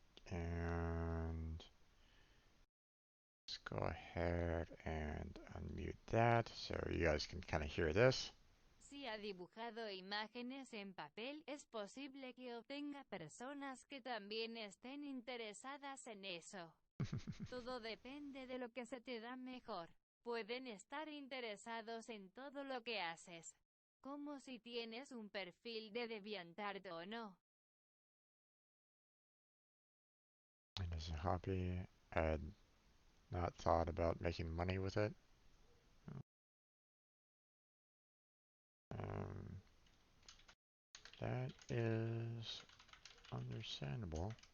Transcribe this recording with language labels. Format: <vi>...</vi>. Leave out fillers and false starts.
<en>And let's go ahead and unmute that so you guys can kind of hear this.</en> <es>Si ha dibujado imágenes en papel, es posible que obtenga personas que también estén interesadas en eso. Todo depende de lo que se te da mejor. Pueden estar interesados en todo lo que haces. Como si tienes un perfil de DeviantArt o no.</es> <en>And as a hobby, I had not thought about making money with it. That is understandable.</en>